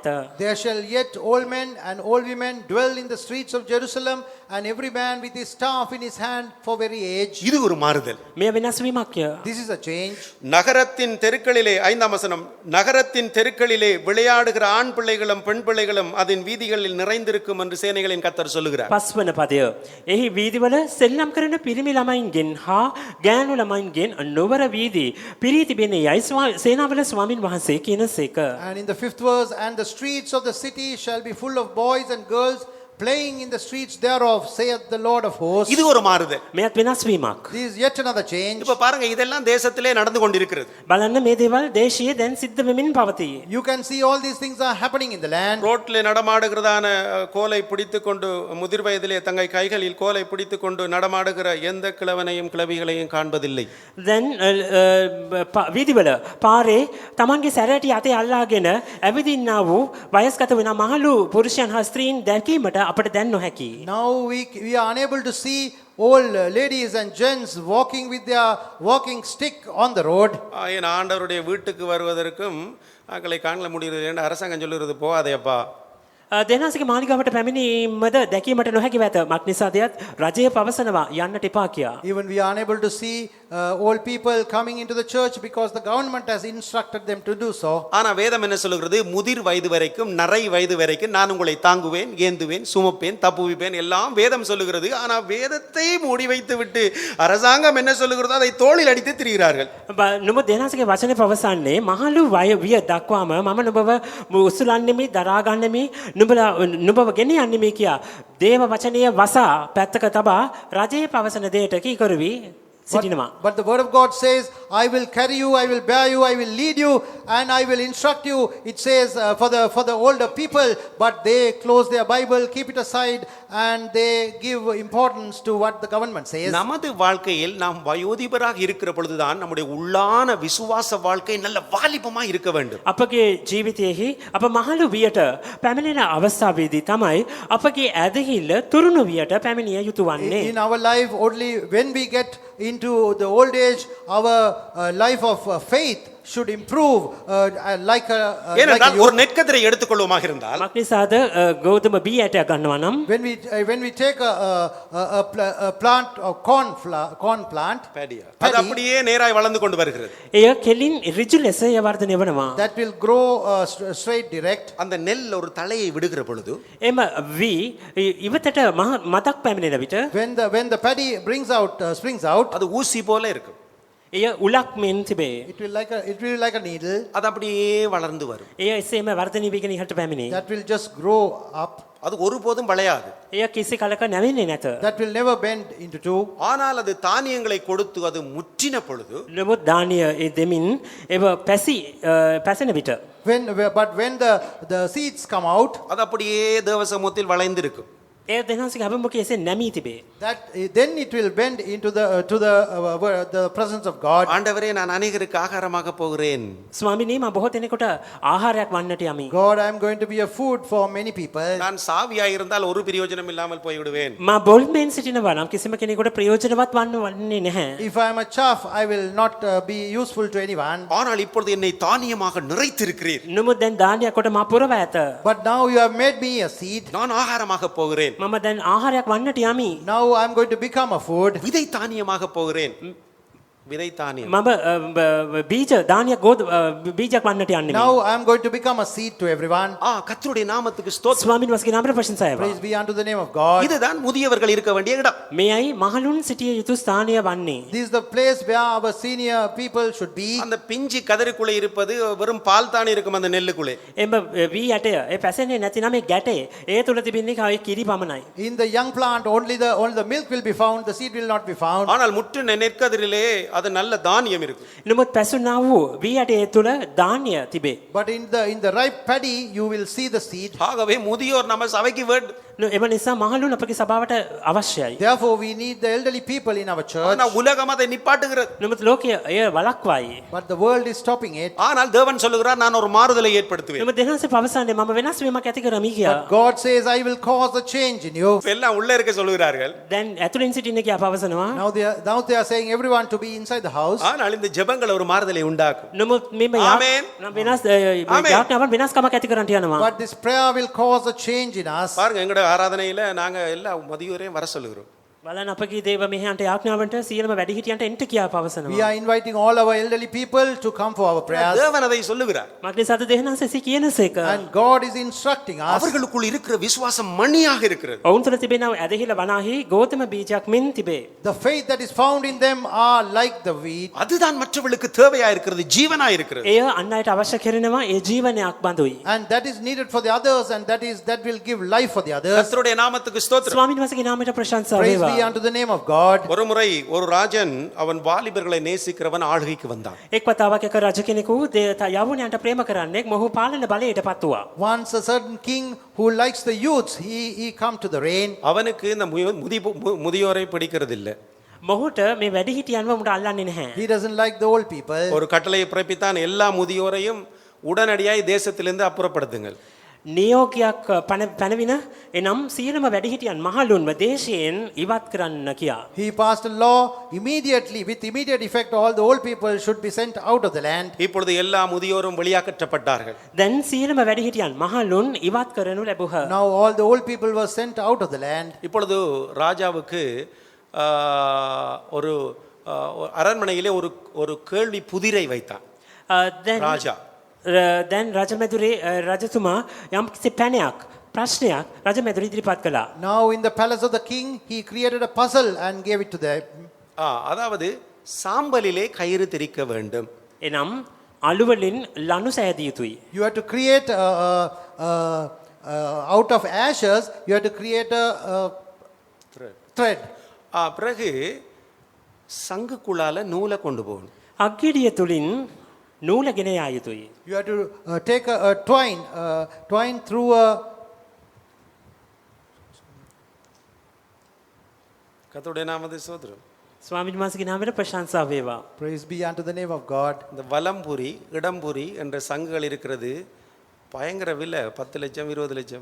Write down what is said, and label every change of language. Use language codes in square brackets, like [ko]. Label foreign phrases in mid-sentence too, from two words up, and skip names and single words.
[en] There shall yet old men and old women dwell in the streets of Jerusalem, and every man with his staff in his hand for very age. [ta] இது ஒரு மாறுதல். [si] මෙය වෙනස් වීමක්ය. [en] This is a change. [ta] நகரத்தின் தெருக்களிலே 5ஆம் வசனம், நகரத்தின் தெருக்களிலே விளையாடுகிற ஆண் பிள்ளைகளும் பெண் பிள்ளைகளும் அதன் வீதிகளில் நிறைந்திருக்கும் என்று சேனைகளின் கர்த்தர் சொல்லுகிறார். [si] පස්වන පදය. එහි වීදිවල සෙල්ලම් කරන පිරිමි ළමයින්ගෙන් හා ගෑනු ළමයින්ගෙන් නොවර වීදි පිරී තිබෙන්නේ යයි සේනාවල ස්වාමින් වහන්සේ කියන සේක. [en] And in the 5th verse, and the streets of the city shall be full of boys and girls playing in the streets thereof, saith the Lord of hosts. [ta] இது ஒரு மாறுதல். [si] මෙයත් වෙනස් වීමක්. [en] This is yet another change. [ta] இப்ப பாருங்க, இதெல்லாம் தேசத்திலே நடந்து கொண்டிருக்கிறது. [si] බලන්න මේ දේවල් දේශීය දැන් සිද්ධ වෙමින් පවතී. [en] You can see all these things are happening in the land. [ta] ரோட்ல நடமாடுகிறதான கோலை பிடித்துக்கொண்டு முதிர் வயதிலே தங்கள் கைகளில் கோலை பிடித்துக்கொண்டு நடமாடுகிற எந்த கிழவனையும் கிழவிகளையும் காண்பதில்லை. [si] දැන් වීදිවල පාරේ තමන්ගේ සැරෑටිය අතේ අල්ලාගෙන ඇවිදින්නා වූ වයස්ගත වෙන මහලු පුරුෂයන් හා ස්ත්‍රීන් දැකීමට අපට දැන් නොහැකි. [en] Now we are unable to see old ladies and gents walking with their walking stick on the road. [ta] என் ஆண்டவருடைய வீட்டுக்கு வருவதற்கும் மக்களை காண முடிகிறது என்று அரசாங்கம் சொல்லுகிறது, போகாதேப்பா. [si] දෙනාසගේ මාලිගාවට පැමිණීමද දැකීමට නොහැකි ඇත. මක් නිසාදයත් රජය පවසනවා යන්නට එපා කියා. [en] Even we are unable to see old people coming into the church because the government has instructed them to do so. [ta] ஆனா வேதம் என்ன சொல்லுகிறது? முதிர் வயது வரைக்கும், நரை வயது வரைக்கும் நான் உங்களை தாங்குவேன், ஏந்துவேன், சுமப்பேன், தப்புவிப்பேன், எல்லாம் வேதம் சொல்லுகிறது. ஆனா வேதத்தை மூடி வைத்து விட்டு அரசாங்கம் என்ன சொல்லுகிறதோ அதை தோளில் அடித்து திரிகிறார்கள். [si] නුඹ දෙනාසගේ වචනේ පවසන්නේ මහලු විය දක්වාම මම නුඹව උසුලන්නෙමි දරාගන්නෙමි නුඹව ගෙන යන්නෙමි කියා දේව වචනය වසා පැත්තක තබා රජයේ පවසන දෙයට කීකරුවි සිටිනවා. [en] But the word of God says, I will carry you, I will bear you, I will lead you, and I will instruct you. It says for the older people, but they close their Bible, keep it aside, and they give importance to what the government says. [ta] நமது வாழ்க்கையில் நாம் வயோதிபராக இருக்கிற பொழுதுதான் நம்முடைய உள்ளான விசுவாச வாழ்க்கை நல்ல வாலிபமா இருக்க வேண்டும். [si] අපගේ ජීවිතයේහි අප මහලු වියට පැමිණෙන අවස්ථාවේදී තමයි අපගේ ඇදහිල්ල තුරුණු වියට පැමිණිය යුතු වන්නේ. [en] In our life, only when we get into the old age, our life of faith should improve like a [ta] ஏனென்றால் ஒரு நெற்கதிரை எடுத்துக்கொள்வோமாக இருந்தால், [si] මක් නිසාද ගෞතම බී ඇටයක් ගන්නවා නම් [en] when we take a plant or corn plant, [ta] அது அப்படியே நேராய் வளர்ந்து கொண்டு வருகிறது. [si] එය කෙලින් ඍජු ලෙස වර්ධනය වෙනවා. [en] that will grow straight direct. [ta] அந்த நெல் ஒரு தழையை விடுகிற பொழுது [si] එම වී ඉවතට මතක් පැමිණෙන විට [en] when the paddy springs out, [ta] அது ஊசி போல இருக்கும். [si] එය උලක් මෙන් තිබේ. [en] it will be like a needle [ta] அது அப்படியே வளர்ந்து வரும். [si] එය එසේම වර්ධනය වීගෙන ඉහළට පැමිණේ. [en] that will just grow up. [ta] அது ஒருபோதும் வளையாது. [si] එය කිසි කලක නැවෙන්නේ නැත. [en] that will never bend into two. [ta] ஆனால் அது தானியங்களை கொடுத்து அது முற்றின பொழுது, [si] නමුත් දානිය ඒ දෙමින් එව පැසෙන විට [en] But when the seeds come out, [ta] அது அப்படியே தேவ சமூகத்தில் வளைந்திருக்கும். [si] එය දෙනාසික අභිමුඛයේ එසේ නැමී තිබේ. [en] then it will bend into the presence of God. [ta] ஆண்டவரே, நான் அநேகருக்கு ஆகாரமாக போகிறேன். [si] ස්වාමිනී මම බොහෝ දෙනෙකුට ආහාරයක් වන්නට යමි. [en] God, I am going to be a food for many people. [ta] நான் சாவியாக இருந்தால் ஒரு பிரயோஜனம் இல்லாமல் போய்விடுவேன். [si] මා බොල්මෙන් සිටිනවා නම් කිසිම කෙනෙකුට ප්‍රයෝජනවත් වන්නේ නැහැ. [en] If I am a chaff, I will not be useful to anyone. [ta] ஆனால் இப்பொழுது என்னை தானியமாக நிறைத்திருக்கிறீர். [si] නමුත් දැන් දානියක් කොට මා පුරව ඇත. [en] But now you have made me a seed. [ta] நான் ஆகாரமாக போகிறேன். [si] මම දැන් ආහාරයක් වන්නට යමි. [en] Now I am going to become a food. [ta] விதை தானியமாக போகிறேன். விதை தானியம். [si] මම බීජ දානියක් බීජයක් වන්නට යන්නේ. [en] Now I am going to become a seed to everyone. [ta] கர்த்தருடைய நாமத்துக்கு ஸ்தோத்திரம். [si] ස්වාමින් වහන්සේගේ නාමයට ප්‍රශංසා වේවා. [en] Praise be unto the name of God. [ta] இதுதான் முதியவர்கள் இருக்க வேண்டிய இடம். [si] මෙයයි මහලුන් සිටිය යුතු ස්ථානය වන්නේ. [en] This is the place where our senior people should be. [ta] அந்த பிஞ்சு கதிருக்குள்ளே இருப்பது வெறும் பால் தானே இருக்கும் அந்த நெல்லுக்குள்ளே. [si] එම වී ඇටය ඒ පැසෙන්නේ නැති නම් ඒ ගැටේ ඒ තුල තිබෙන්නේ කයි කිරි පමණයි. [en] In the young plant only the milk will be found, the seed will not be found. [ta] ஆனால் முற்று நெற்கதிரிலே அது நல்ல தானியம் இருக்கும். [si] නමුත් පැසුනා වූ වී ඇටේ තුල ධාන්‍ය තිබේ. [en] But in the ripe paddy you will see the seed. [ta] ஆகவே முதியோர் நம்ம சபைக்கு [si] එම නිසා මහලුන් අපගේ සභාවට අවශ්‍යයි. [en] Therefore, we need the elderly people in our church. [ta] ஆனா உலகம் அதை நிப்பாட்டுகிறது. [si] නමුත් ලෝකය එය වළක්වයි. [en] But the world is stopping it. [ta] ஆனால் தேவன் சொல்லுகிறார் நான் ஒரு மாறுதலை ஏற்படுத்துவேன். [si] නමුත් දෙවියන්සේ පවසන්නේ මම වෙනස් වීමක් ඇති කරමි කියා. [en] But God says, I will cause a change in you. [ta] எல்லாம் உள்ள இருக்க சொல்லுகிறார்கள். [si] දැන් ඇතුලින් සිටින්න කියා පවසනවා. [en] Now they are saying everyone to be inside the house. [ta] ஆனால் இந்த ஜெபங்கள் ஒரு மாறுதலை உண்டாக்கும். [si] නමුත් මෙම ආමේන්. වෙනස් ආමේන්. යාඥාවන් වෙනස්කමක් ඇති කරන්නට යනවා. [en] But this prayer will cause a change in us. [ta] பாருங்க எங்கட ஆராதனையில நாங்க எல்லா மதியோரையும் வர சொல்லுகிறோம். [si] බලන්න අපගේ දේව මෙහෙයන්ට යාඥාවන්ට සියලුම වැඩිහිටියන්ට එන්ට කියා [en] We [si] පවසනවා. [en] are inviting all our elderly people to come for our prayers. [ta] தேவன் அதை சொல்லுகிறார். [si] මක්නිසාද දෙවියන්සේ කියනසේක. [en] And God is instructing us. [ta] அவர்களுக்குள் இருக்கிற விசுவாசம் மணியாக இருக்கிறது. [si] ඔවුන් තුළ තිබෙන ඇදහිල වනාහි ගෝතම බීජයක් මෙන් තිබේ. [en] The faith that is found in them are like the wheat. [ta] அதுதான் மற்றவர்களுக்கு தேவையா இருக்கிறது, ஜீவனா இருக்கிறது. [si] එය අන් අයට අවශ්‍ය කරනවා ඒ ජීවනයක් බඳුයි. [en] And that is needed for the others, and that will give life for the others. [ta] கர்த்தருடைய நாமத்துக்கு ஸ்தோத்திரம். [si] ස්වාමීන් වහන්සේගේ නාමයට ප්‍රශංසා [en] Praise [si] වේවා. [en] be unto the name of God. [ta] ஒரு முறை ஒரு ராஜன் அவன் வாலிபர்களை நேசிக்கிறவன் ஆளுகைக்கு வந்தான். [si] එක් වතාවක් එක රජ කෙනෙකු යවුණයන්ට ප්‍රේම කරන්නෙක් මොහු පාලන බලයට පත් වුණා. [en] Once a certain king who likes the youths, he come to the reign. [ta] அவனுக்கு இந்த முதியோரை பிடிக்கிறது இல்ல. [si] මොහුට මේ වැඩිහිටියන්ව උඹට අල්ලන්නේ නැහැ. [en] He doesn't like the old people. [ta] ஒரு கட்டளையை பிறப்பித்தான், எல்லா முதியோரையும் உடனடியாய் தேசத்திலிருந்து அப்புறப்படுத்துங்கள். [si] නියෝගයක් පැනවින එනම් සියලුම වැඩිහිටියන් මහලුන්ව දේශයෙන් ඉවත් කරන්න කියා. [en] He passed a law immediately, with immediate effect, all the old people should be sent out of the land. [ta] இப்பொழுது எல்லா முதியோரும் வெளியாக்கற்றப்பட்டார்கள். [si] දැන් සියලුම වැඩිහිටියන් මහලුන් ඉවත් කරනු ලැබුහ. [en] Now all the old people were sent out of the land. [ta] இப்பொழுது ராஜாவுக்கு ஒரு அரண்மனையிலே ஒரு கேள்வி புதிரை வைத்தான் ராஜா. [si] දැන් රජමැදුරේ රජතුමා යම් කිසි පැනයක් ප්‍රශ්නයක් රජමැදුර ඉදිරිපත් කළා. [en] Now in the palace of the king, he created a puzzle and gave it to them. [ta] அதாவது சாம்பலிலே கயிறு திரிக்க வேண்டும். [si] එනම් අලුවලින් ලනු සෑදිය යුතුයි. [en] You have to create out of ashes, you have to create a thread. [ta] பிறகு சங்குக்குள்ளால நூலை கொண்டு போகணும். [si] අග්ගෙඩිය තුලින් නූල ගෙන යා යුතුයි. [en] You have to take a twine through a. [ta] கர்த்தருடைய நாமத்துக்கு ஸ்தோத்திரம். [si] ස්වාමීන් වහන්සේගේ නාමයට ප්‍රශංසා වේවා. [en] Praise be unto the name of God. [ta] இந்த வலம்புரி இடம்புரி என்ற சங்குகள் இருக்கிறது, பயங்கர விலை, 10 லட்சம் 20 லட்சம்.